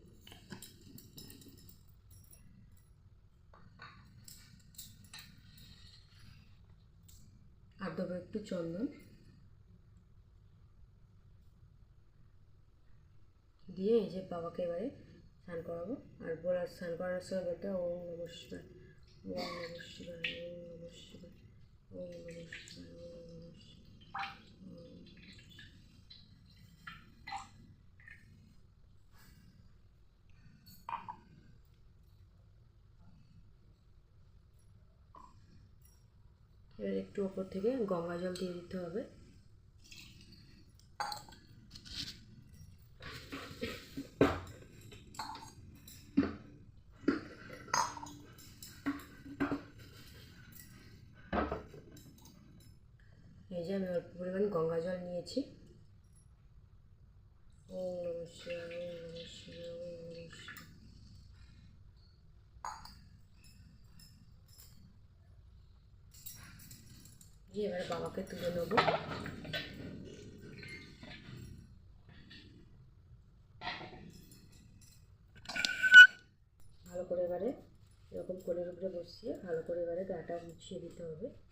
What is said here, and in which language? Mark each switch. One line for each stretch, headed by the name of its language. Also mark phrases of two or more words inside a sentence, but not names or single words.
Bangla: আর দেবো একটু চন্দন। দিয়ে এই যে বাবাকে এবারে স্নান করাবো। আর বলার স্নান করার সময় বলতে
Sanskrit: ওম নমঃ শিবায়, ওম নমঃ শিবায়, ওম নমঃ শিবায়, ওম নমঃ শিবায়, ওম নমঃ শিবায়।
Bangla: এবার একটু ওপর থেকে গঙ্গা জল দিয়ে দিতে হবে। এই যে আমি অল্প পরিমাণ গঙ্গা জল নিয়েছি।
Sanskrit: ওম নমঃ শিবায়, ওম নমঃ শিবায়, ওম নমঃ শিবায়।
Bangla: দিয়ে এবারে বাবাকে তুলে নেবো। ভালো করে এবারে এরকম কোলের উপরে বসিয়ে ভালো করে এবারে গাটা মুছিয়ে দিতে হবে।